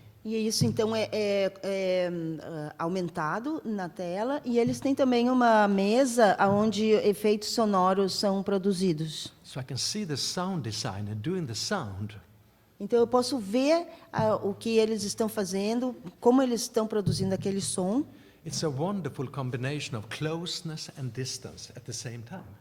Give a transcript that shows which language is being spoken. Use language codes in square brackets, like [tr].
[pt] E isso, então, é aumentado na tela. E eles têm também uma mesa onde efeitos sonoros são produzidos. [en] So I can see the sound designer doing the sound. [pt] Então, eu posso ver o que eles estão fazendo, como eles estão produzindo aquele som. [en] It's a wonderful combination of closeness and distance at the same time.